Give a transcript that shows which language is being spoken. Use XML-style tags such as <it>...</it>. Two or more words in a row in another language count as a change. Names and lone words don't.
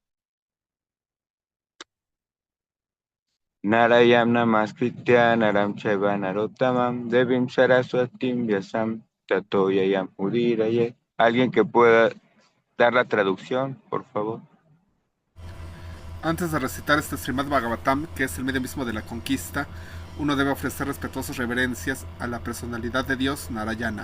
<sa>नारायणं नमस्कृत्य नरं चैव नरोत्तमम् देवीं सरस्वतीं व्यासं ततो जयम् उदीरयेत्.</sa> <es>Alguien que pueda dar la traducción, por favor. Antes de recitar este Srimad Bhagavatam, que es el medio mismo de la conquista, uno debe ofrecer respetuosas reverencias a la personalidad de Dios, Narayana.</es>